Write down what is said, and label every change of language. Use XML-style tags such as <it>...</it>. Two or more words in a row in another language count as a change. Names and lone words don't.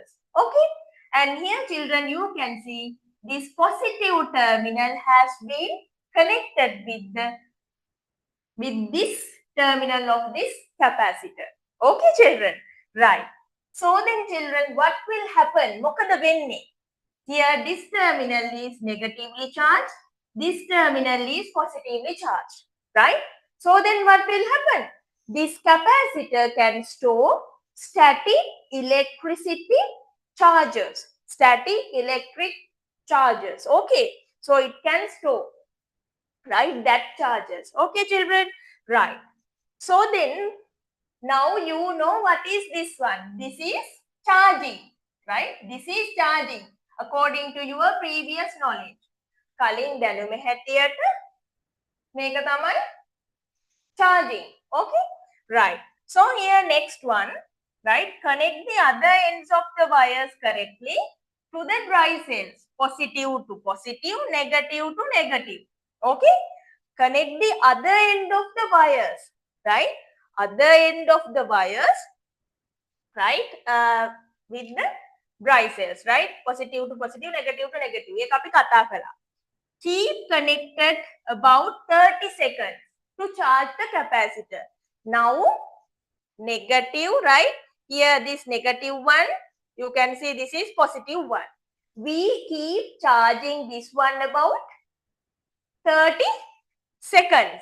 <en>Okay, and here children, you can see this positive terminal has been connected with this terminal of this capacitor. Okay, children, right. So then children, what will happen?</en> <si>මොකද වෙන්නේ?</si> <en>Here this terminal is negatively charged, this terminal is positively charged, right? So then what will happen? This capacitor can store static electricity charges, static electric charges. Okay, so it can store, right, that charges. Okay, children, right. So then now you know what is this one. This is charging, right? This is charging according to your previous knowledge.</en> <si>කලින් දැනුම හැටියට මේක තමයි charging.</si> <en>Okay, right. So here next one, right, connect the other ends of the wires correctly to the dry cells, positive to positive, negative to negative. Okay, connect the other end of the wires, right, other end of the wires, right, with the dry cells, right, positive to positive, negative to negative.</en> <si>ඒක අපි කතා කළා.</si> <en>Keep connected about 30 seconds to charge the capacitor. Now negative, right, here this negative one, you can see this is positive one. We keep charging this one about 30 seconds.</en>